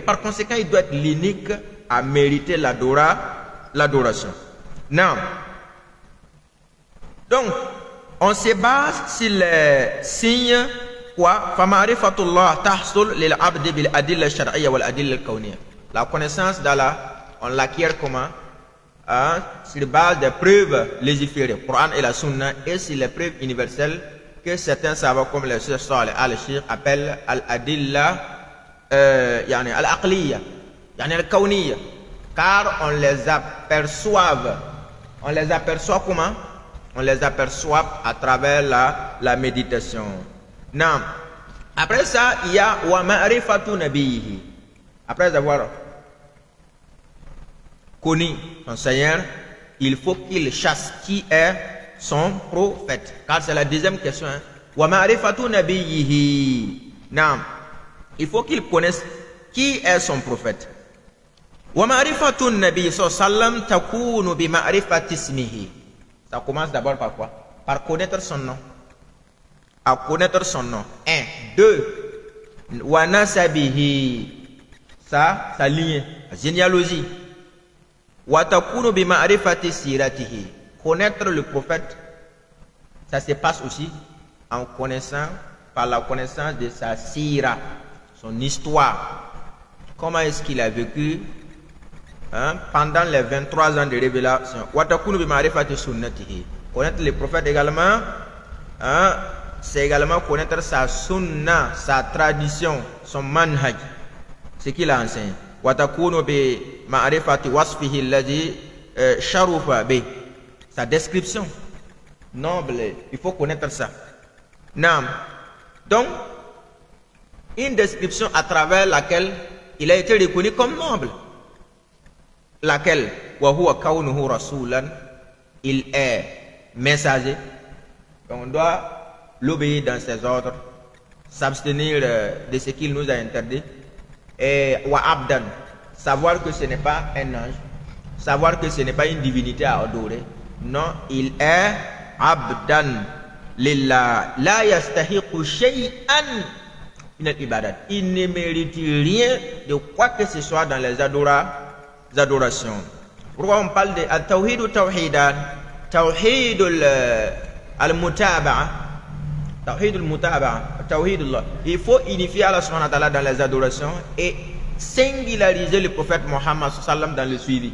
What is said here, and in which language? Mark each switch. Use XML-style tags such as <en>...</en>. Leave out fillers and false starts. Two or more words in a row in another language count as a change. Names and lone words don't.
<fr>Par conséquent, il doit être l'unique à mériter l'adoration. Non. Donc, on se base sur les signes quoi?</fr> <ar>فمعرفة الله تحصل للعبد بالأدلة الشرعية والأدلة الكونية.</ar> <fr>La connaissance d'Allah, on l'acquiert comment? Sur base des preuves légiférées, Coran et la Sunna, et sur les preuves universelles que certains savants comme les Cheikh Saleh al-Sheikh appellent</fr> <ar>الأدلة يعني العقلية، يعني الكونية,</ar> <fr>car on les aperçoit. On les aperçoit comment? On les aperçoit à travers la méditation. Non. Après ça, il y a</fr> <ar>ومعرفة نبيه.</ar> <fr>Après avoir connu son Seigneur, il faut qu'il chasse qui est son prophète. Car c'est la deuxième question.</fr> <ar>ومعرفة نبيه.</ar> <fr>Non. Il faut qu'il connaisse qui est son prophète.</fr> <ar>ومعرفة النبي سلم تكون بمعرفة اسمه.</ar> <fr>Ça commence d'abord par quoi? Par connaître son nom. À connaître son nom. 1.</fr> <ar>2. ونسبه.</ar> <fr>Ça, sa lignée, sa généalogie.</fr> <ar>وتكون بمعرفة سيرته.</ar> <fr>Connaître le prophète, ça se passe aussi en connaissant, par la connaissance de sa sira, son histoire. Comment est-ce qu'il a vécu pendant les 23 ans de révélation.</fr> <ar>وتكون بمعرفة سنته.</ar> <fr>Connaître le prophète également, c'est également connaître sa sunna, sa tradition, son manhaj, ce qu'il a enseigné.</fr> <ar>وتكون بمعرفة وصفه الذي شرف به.</ar> <fr>Sa description noble, il faut connaître ça. Nam. Donc, une description à travers laquelle il a été reconnu comme noble. Laquelle?</fr> <ar>وهو كونه رسولا.</ar> <fr>Il est messager. Donc, on doit l'obéir dans ses ordres, s'abstenir de ce qu'il nous a interdit. Et</fr> <ar>وعبدا,</ar> <fr>savoir que ce n'est pas un ange, savoir que ce n'est pas une divinité à adorer. Non, il est</fr> <ar>عبدا لله، لا يستحق شيئا من العبادات.</ar> <fr>Il ne mérite rien de quoi que ce soit dans les adorations. Pourquoi on parle de al-tawhid ou tawhidan?</fr> <ar>توحيد المتابعة، توحيد المتابعة، توحيد الله.</ar> <fr>Il faut unifier Allah</fr> <ar>سبحانه وتعالى</ar> <fr>dans les adorations et singulariser le prophète Mohammed sallam dans le suivi.</fr>